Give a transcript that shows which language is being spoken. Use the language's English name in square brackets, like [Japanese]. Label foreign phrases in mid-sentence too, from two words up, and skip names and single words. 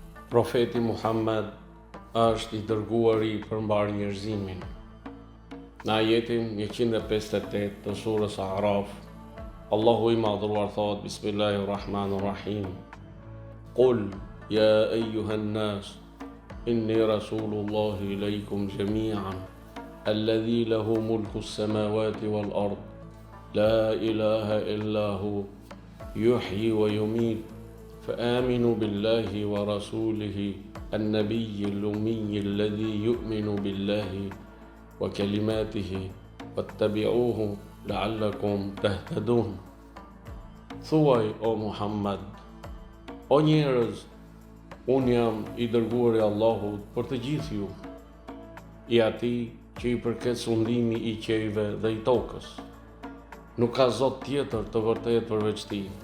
[Albanian] Profeti Muhammed është i dërguari për mbar njerëzimin. Në ajetin 158 të surës Araf, Allahu i madhruar thot: [Arabic] Bismillahirrahmanirrahim. قل يا أيها الناس إني رسول الله إليكم جميعا الذي له ملك السماوات والأرض لا إله إلا هو يحيي ويميت فآمنوا بالله ورسوله النبي الأمي الذي يؤمن بالله وكلماته واتبعوه لعلكم تهتدون. [Albanian] Thuaj o Muhammed, o njerëz, unë jam i dërguari i Allahut për të gjithë ju, i atij që i përket sundimi i qiejve dhe i tokës. Nuk ka Zot tjetër të vërtetë përveç tij.